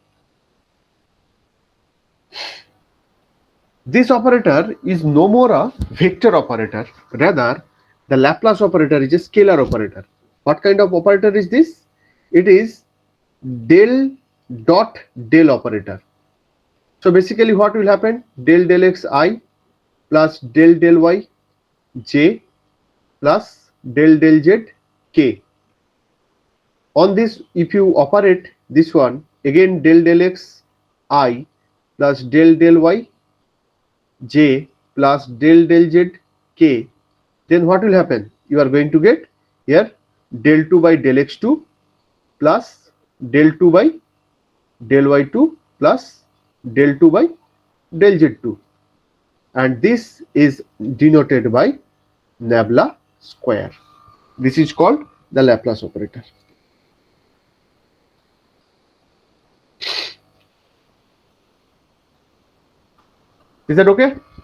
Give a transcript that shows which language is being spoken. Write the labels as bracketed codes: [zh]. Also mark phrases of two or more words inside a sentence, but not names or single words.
[en] This operator is no more a vector operator, rather the Laplace operator is a scalar operator. What kind of operator is this? It is del dot del operator. So basically what will happen? Del del x I plus del del y j plus del del z k. On this, if you operate this one, again del del x I plus del del y j plus del del z k, then what will happen? You are going to get here del 2 by del x2 plus del 2 by del y2 plus del 2 by del z2, and this is denoted by nabla square. This is called the Laplace operator. Is that okay?